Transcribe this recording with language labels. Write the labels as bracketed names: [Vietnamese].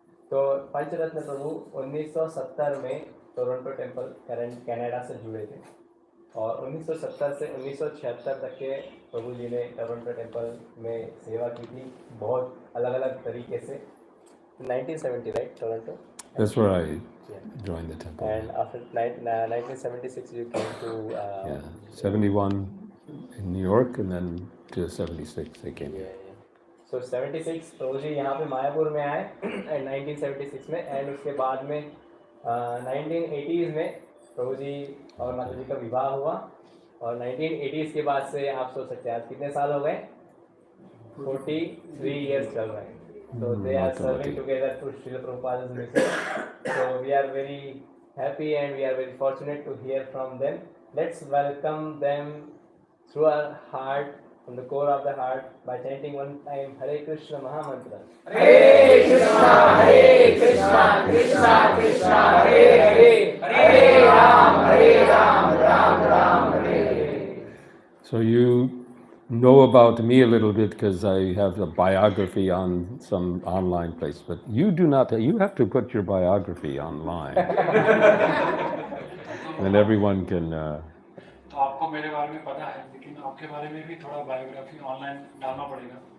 [Hindi] तो पंचरत्न प्रभु 1970 में Toronto temple Canada से जुड़े थे और 1970 से 1976 तक के प्रभु जी ने टोरंटो टेम्पल में सेवा की थी, बहुत अलग अलग तरीके से। [English] 1970 right, Toronto? That's where I joined the temple. And after 1976 you came to... 71 in New York and then to 76 I came here. [Hindi] So 76 प्रभु जी यहाँ पे मायापुर में आए 1976 में, एंड उसके बाद में 1980s में प्रभु जी और माता जी का विवाह हुआ और 1980s के बाद से आप सोच सकते हैं आज कितने साल हो गए, 43 years चल रहे हैं। [English] So they are serving together to Srila Prabhupada's mission. So we are very happy and we are very fortunate to hear from them. Let's welcome them through our heart from the core of the heart by chanting one time Hare Krishna Mahamantra. [Sanskrit] Hare Krishna, Krishna Krishna, Hare Hare, Hare Ram, Ram Ram, Hare Hare. [English] So you know about me a little bit because I have a biography on some online place, but you do not. You have to put your biography online, and everyone can. [Hindi] तो आपको मेरे बारे में पता है, लेकिन आपके बारे में भी थोड़ा बायोग्राफी ऑनलाइन डालना पड़ेगा।